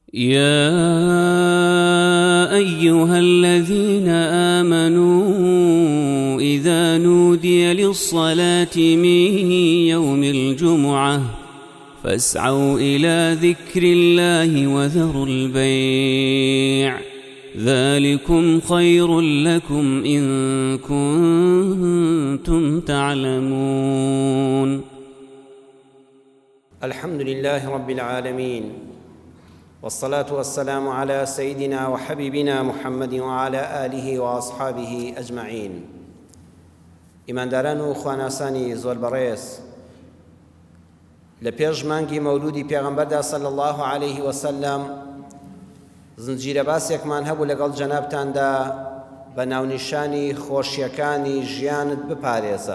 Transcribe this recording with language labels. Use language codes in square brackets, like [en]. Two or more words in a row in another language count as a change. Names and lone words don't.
[ar] يا أيها الذين آمنوا إذا نودي للصلاة من يوم الجمعة فاسعوا إلى ذكر الله وذروا البيع ذلكم خير لكم إن كنتم تعلمون. الحمد لله رب العالمين، والصلاة والسلام على سيدنا وحبيبنا محمد وعلى آله وأصحابه أجمعين. [ckb] ئیمانداران و خواناسانی زۆر بەڕێز، لە پێش مانگی مەولودی پێغەمبەردا [ar] صلی الله عليه وسلم [ckb] زنجیرە باسێکمان هەبوو لەگەڵ جەنابتاندا بە ناونیشانی خۆشیەکانی ژیانت بپارێزە.